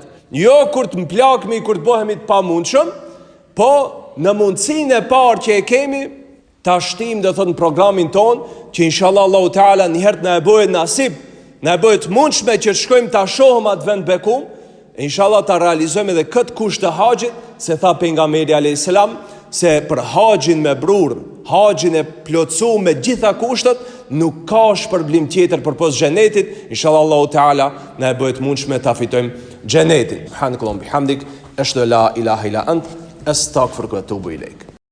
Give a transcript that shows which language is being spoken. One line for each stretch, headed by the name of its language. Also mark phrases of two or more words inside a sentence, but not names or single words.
Albanian: Jo kur të mplakmi, kur të bëhemi të pa mundshëm, po në mundësin e parë që e kemi, të ashtim dhe thot në programin ton, që inshallah
Arabic: الله تعالى
Albanian: njëherë na e bëjt nasib, na e bëjt mundshme që të shkojmë të shohëm atë vend bekum, e inshallah të realizojmë edhe këtë kusht të haqit, se tha pejgamberi a.s. se për haqin me brur, haqin e plotsu me gjitha kushtet, nuk ka shpërblim tjetër për pos xhenetit. Inshallah
Arabic: الله تعالى
Albanian: na e bëjt mundshme ta fitojmë xhenetin.
Arabic: سبحانك اللهم وبحمدك، أشهد لا إله إلا أنت، أستغفرك وأتوب إليك.